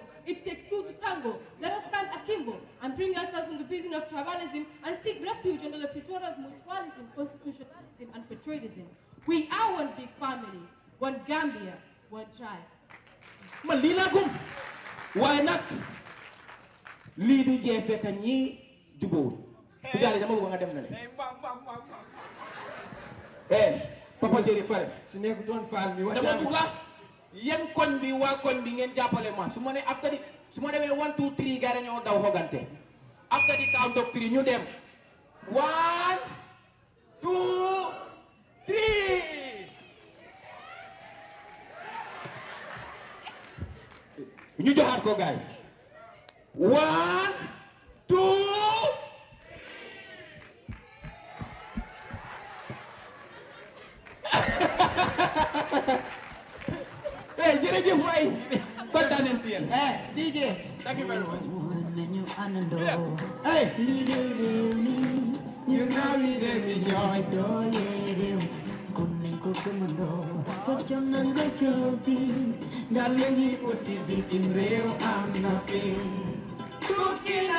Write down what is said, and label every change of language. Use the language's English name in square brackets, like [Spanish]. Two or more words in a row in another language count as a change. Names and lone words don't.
[English] It takes two to tango. Let us stand akimbo and bring ourselves from the prison of tribalism and seek refuge under the Pretoria of mutualism, constitutionalism, and patriotism. We are one big family, one Gambia, one tribe. [Wolof] Malila gum. [English] Why not? [Wolof] Lidu jefe kanyi jubo. Kujali dama buga ngadem nale. Papa Jerry Fare su nekk doon faal mi dama buga yeen koñ bi waa koñ bi ngeen jàppale ma su ma ne after di su ma demee 1 2 3 gars ñoo daw xogante [English] after the count of 3 [Wolof] ñu dem 1 2 3 ñu joxaat ko gaay 1 2 eh jërëjëf waay kontaan nañ si yéen DJ [English] thank you very much [Wolof] nañu àndandoo hey liggéey réew mi ñu nawi réew mi ñooy doole réew kon nañ ko gëmandoo ko jom na nga joobi ndax la ñuy uti bitim réew am na fi tukki na